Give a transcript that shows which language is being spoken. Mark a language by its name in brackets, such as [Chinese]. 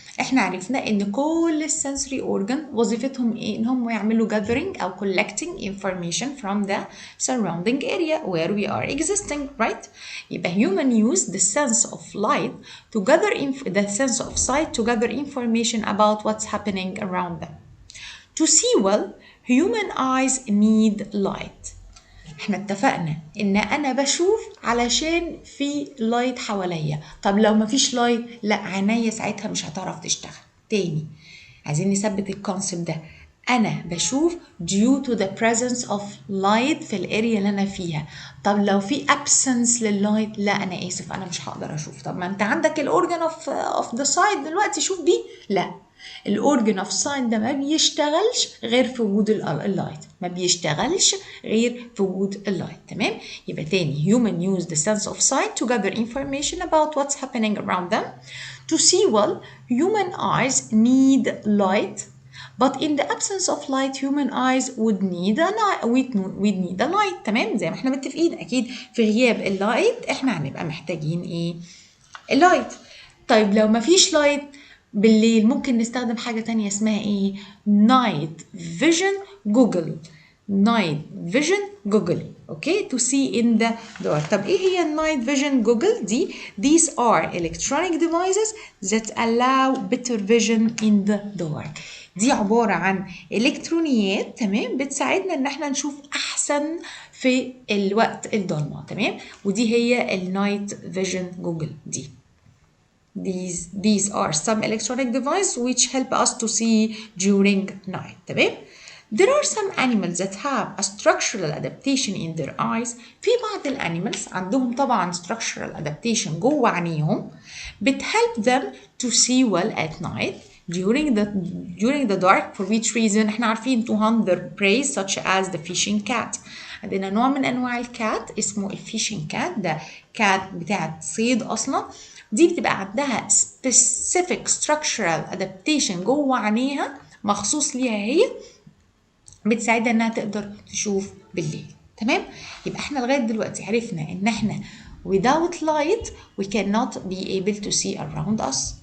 [Arabic] احنا عرفنا ان كل السنسوري organ وظيفتهم ايه؟ ان هم يعملوا gathering او [English] collecting information from the surrounding area where we are existing, right? [Arabic] يبقى [English] human use the sense of light to gather the sense of sight to gather information about what's happening around them. To see well, human eyes need light. [Arabic] احنا اتفقنا ان انا بشوف علشان في لايت حواليا. طب لو مفيش لايت، لا، عينيا ساعتها مش هتعرف تشتغل. تاني عايزين نثبت الكونسبت ده. أنا بشوف [English] due to the presence of light [Arabic] في الاريا اللي أنا فيها. طب لو في absence لللايت، لا أنا آسف أنا مش هقدر أشوف. طب ما أنت عندك الأورجن of the sight دلوقتي، شوف بيه. لا، الأورجن of sight ده ما بيشتغلش غير في وجود اللايت، ما بيشتغلش غير في وجود اللايت. تمام؟ يبقى تاني [English] human use the sense of sight to gather information about what's happening around them. To see well, human eyes need light. But in the absence of light, human eyes would need a light. we'd need a light. [Arabic] تمام؟ زي ما احنا متفقين أكيد في غياب اللايت احنا هنبقى محتاجين ايه؟ اللايت. طيب لو مفيش لايت بالليل ممكن نستخدم حاجة تانية اسمها ايه؟ night vision Google. [English] night vision Google. Okay? to see in the dark. [Arabic] طب ايه هي [English] night vision Google دي؟ These are electronic devices that allow better vision in the dark. [Arabic] دي عبارة عن إلكترونيات، تمام، بتساعدنا إن احنا نشوف أحسن في الوقت الضلمة. تمام؟ ودي هي النايت فيجن جوجل دي. [English] These are some electronic devices which help us to see during night. [Arabic] تمام؟ [English] There are some animals that have a structural adaptation in their eyes. [Arabic] في بعض الانيمالز عندهم طبعا [English] structural adaptation [Arabic] جوه عينيهم [English] بتhelp them to see well at night during the dark, for which reason [Arabic] احنا عارفين [English] to hunt their prey such as the fishing cat. [Arabic] عندنا نوع من انواع الكات اسمه الفيشنج كات، ده كات بتاعت صيد اصلا. دي بتبقى عندها [English] specific structural adaptation [Arabic] جوه عينيها مخصوص ليها هي، بتساعدها انها تقدر تشوف بالليل. تمام؟ يبقى احنا لغايه دلوقتي عرفنا ان احنا [English] without light we cannot be able to see around us.